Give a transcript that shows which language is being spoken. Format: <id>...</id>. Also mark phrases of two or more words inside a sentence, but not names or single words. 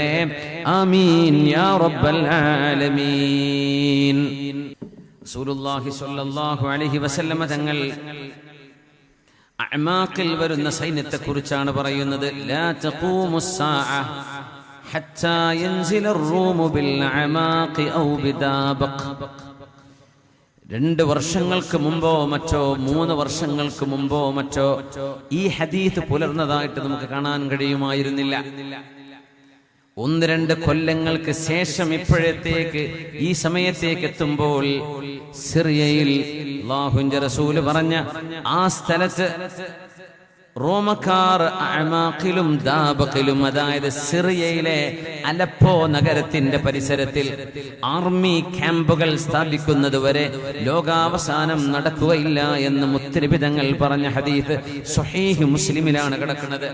<ar>آمين يا رب العالمين.</ar> <ml>റസൂലുള്ളാഹി</ml> <ar>صلى الله عليه وسلم</ar> <ml>തങ്ങൾ അഅമാഖിൽ വരുന്ന സൈന്യത്തെ കുറിച്ചാണ് പറയുന്നത്.</ml> <ar>لا تقوم الساعة حتى ينزل الروم بالأعماق أو بدابق.</ar> <ml>2 വർഷങ്ങൾക്ക് മുമ്പോ മറ്റോ 3 വർഷങ്ങൾക്ക് മുമ്പോ മറ്റോ ഈ ഹദീസ് പുലർന്നതായിട്ട് നമുക്ക് കാണാൻ കഴിയുമായിരുന്നില്ല. 1-2 കൊല്ലങ്ങൾക്ക് ശേഷം ഇപ്പോഴത്തേക്ക് ഈ സമയത്തേക്ക് എത്തുമ്പോൾ സിറിയയിൽ അല്ലാഹുവിന്റെ റസൂല് പറഞ്ഞ ആ സ്ഥലത്ത് റോമക്കാർ അഅമാഖിലും ദാബഖിലും, അതായത് സിറിയയിലെ അലപ്പോ നഗരത്തിന്റെ പരിസരത്തിൽ ആർമി ക്യാമ്പുകൾ സ്ഥാപിക്കുന്നത് വരെ ലോകാവസാനം നടക്കുകയില്ല എന്ന് മുത്തനബി തങ്ങൾ പറഞ്ഞ ഹദീസ് സ്വഹീഹ് മുസ്ലിമിലാണ് കിടക്കുന്നത്.</ml>